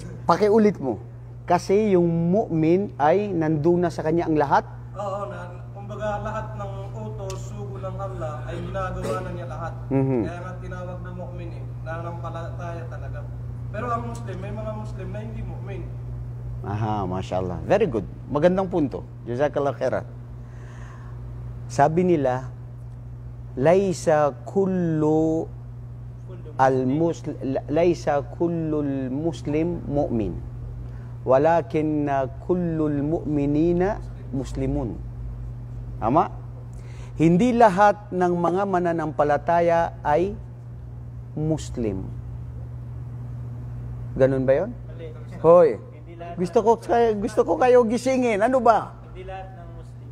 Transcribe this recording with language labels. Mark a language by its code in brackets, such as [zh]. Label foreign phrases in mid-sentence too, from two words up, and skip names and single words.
[tl] Pakiulit mo. Kasi yung mu'min ay nandun na sa kanya ang lahat? Oo, kumbaga lahat ng utos, sugo ng Allah ay ginagawa na niya lahat. Kaya nga tinawag na mu'min nananampalataya talaga. Pero ang Muslim, may mga Muslim na hindi mu'min. [en] Aha, mashallah. Very good. [tl] Magandang punto. [ar] جزاك الله خيرا. [tl] Sabi nila, [ar] ليس كل مسلم مؤمن ولكن كل المؤمنين مسلمون. [tl] Tama? Hindi lahat ng mga mananampalataya ay Muslim. Ganun ba 'yon? Hoy. Gusto ko kayo gisingin. Ano ba? Hindi lahat ng Muslim.